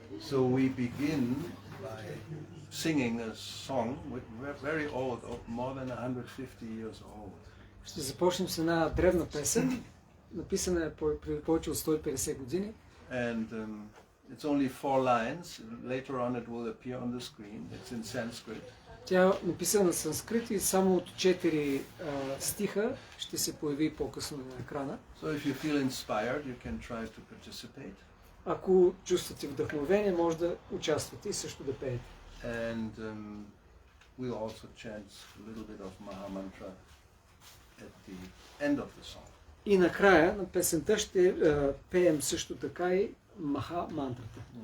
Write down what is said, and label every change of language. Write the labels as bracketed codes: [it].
[en] So we begin by singing a song very old, more than 150 years old. [bg] Ще започнем с една древна песен, написана преди повече от 150 години. [en] And it's only 4 lines. Later on it will appear on the screen. It's in Sanskrit. [bg] Тя е написана на санскрит и само от 4 стиха ще се появи по-късно на екрана. [en] So if you feel inspired, you can try to participate. [bg] Ако чувствате вдъхновение, може да участвате и също да пеете. [en] And we'll also chant a little bit of Maha Mantra at the end of the song. [bg] И накрая на песента ще пеем също така и Маха мантрата.